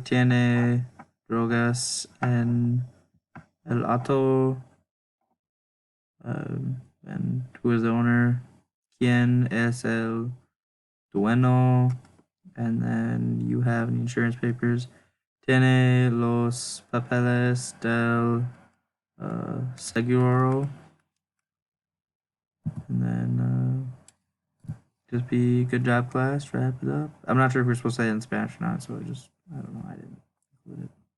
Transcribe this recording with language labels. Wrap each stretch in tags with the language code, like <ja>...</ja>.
<es>Tiene drogas en el auto.</es> <en>And who is the owner?</en> <es>¿Quién es el dueño?</es> <en>And then you have the insurance papers.</en> <es>Tiene los papeles del seguro.</es> <en>And then just be good job, class. Wrap it up. I'm not sure if we're supposed to say it in Spanish or not, so I don't know. I didn't include it.</en>